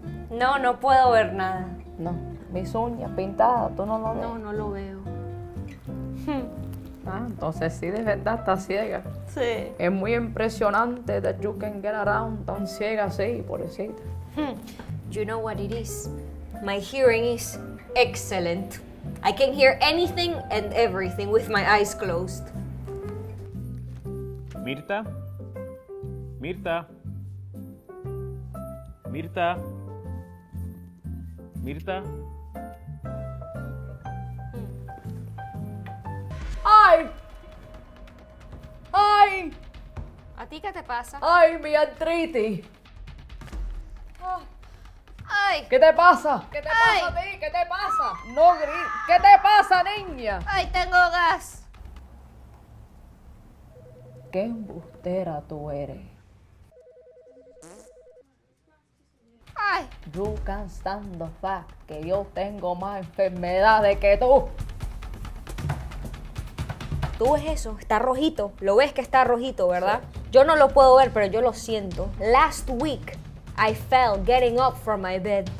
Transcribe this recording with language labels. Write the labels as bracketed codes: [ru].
[es] No, no puedo ver nada. No, mis uñas pintadas, tú no lo ves. No, no lo veo. Ah, entonces sí, de verdad está ciega. Sí. Es muy impresionante [en] that you can get around [es] tan ciega así, pobrecita. [en] You know what it is? My hearing is excellent. I can hear anything and everything with my eyes closed. [es] Mirta. Mirta. Mirta. Mirta. ¡Ay! ¡Ay! ¿A ti qué te pasa? ¡Ay, mi artritis! ¡Ay! ¿Qué te pasa? ¿Qué te Ay. pasa a ti? ¿Qué te pasa? No grites. ¿Qué te pasa, niña? ¡Ay, tengo gas! ¡Qué embustera tú eres! ¡Ay! [en] You can stand the fact [es] que yo tengo más enfermedades que tú. ¿Tú ves eso? Está rojito. Lo ves que está rojito, ¿verdad? Yo no lo puedo ver, pero yo lo siento. [en] Last week, I fell getting up from my bed.